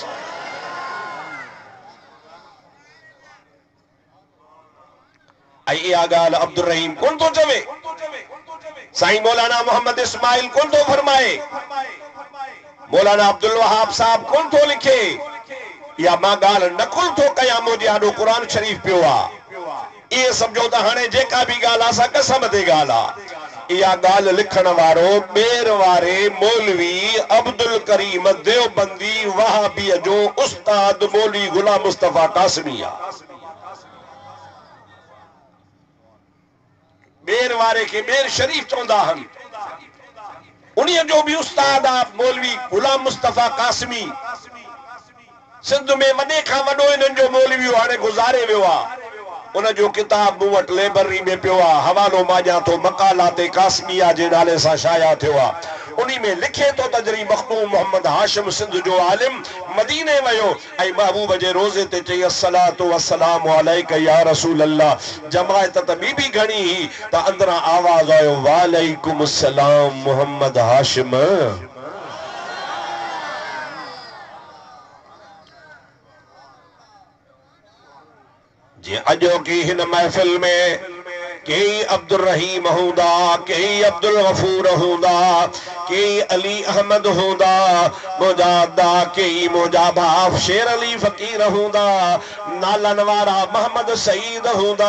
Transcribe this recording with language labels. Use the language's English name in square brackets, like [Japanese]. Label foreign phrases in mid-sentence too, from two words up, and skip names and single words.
[Sindhi] ऐं इहा ॻाल्हि अब्दुल रहीम कोन थो चवे, साईं मौलाना मोहम्मद इस्माइल कोन थो फरमाए, मौलाना अब्दुल वहाब साहब कोन थो लिखे, या मां ॻाल्हि नकुल थो कयां, मुंहिंजे आॾो क़ुरान शरीफ़ पियो आहे। इहे सम्झो त हाणे जेका बि ॻाल्हि आहे असां कसम ते ॻाल्हि आहे, या गाल लिखण वारो बेर वारे मौलवी अब्दुल करीम देवबंदी वहाबी जो उस्ताद मौलवी गुलाम मुस्तफा कासमी आ। बेर वारे के बेर शरीफ चौंदा हन, उन्हीं जो भी उस्ताद आ मौलवी गुलाम मुस्तफा कासमी। सिंध में वॾे खां वॾो इन्हनि जो मौलवी हाणे गुज़ारे वियो आहे। उन जो किताब मूं वटि लाइब्रेरी में पियो आहे, हवालो मां ॾियां थो, मकालाते कासमिया जे नाले सां शाया थियो आहे। उन्हीं में लिखे तो तजरी मखदूम मोहम्मद हाशिम सिंध जो आलिम मदीने वयो ऐं महबूब जे रोज़े ते चई [Arabic] الصلاة والسلام عليك يا رسول الله. [Sindhi] जमायत त ॿी बि घणी ही त अंदरां आवाज़ आयो [Arabic] وعليكم السلام [Sindhi] मोहम्मद हाशिम। जी अजो की हिन महफिल में कई अब्दुल रहीम हूंदा, कई अब्दुल गफूर हूंदा, कई अली अहमद हूंदा मुजादा, कई मुजाबा शेर अली फकीर हूंदा, नालन वारा मोहम्मद सईद हूंदा।